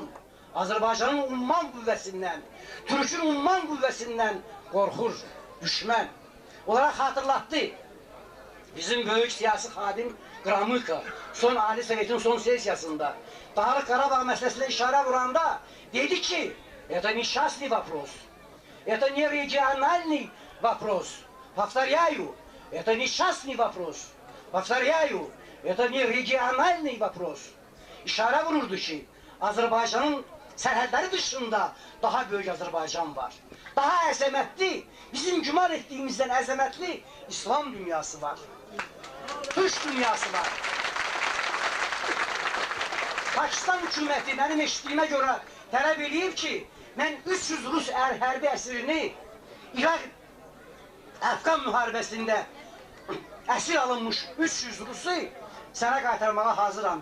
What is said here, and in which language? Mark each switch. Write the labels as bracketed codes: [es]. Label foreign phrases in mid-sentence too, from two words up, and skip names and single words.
[az] Azərbaycanın umman qüvvəsindən, Türk'ün umman qüvvəsindən qorxur düşmən. Onlara xatırlatdı. Bizim böyük siyasi xadim Qramıka son Ali Sovetin son sesiyasında Dağlıq Qarabağ məsələsinə işarə vuranda dedi ki, [ru] это несчастный вопрос, это не региональный вопрос. Повторяю, это несчастный вопрос. Повторяю, это не региональный вопрос. [az] İşarə vururdu ki, Azərbaycanın sərhədləri dışında daha böyük Azərbaycan var. Daha əzəmətli, bizim güman etdiyimizdən əzəmətli İslam dünyası var. Türk dünyası var. Pakistan hüküməti mənim eşitdiyimə görə tələb edib ki, mən 300 Rus hərbiəsirini İraq-Əfqan müharibəsində əsir alınmış 300 Rusu sənə qaytarmağa hazıram.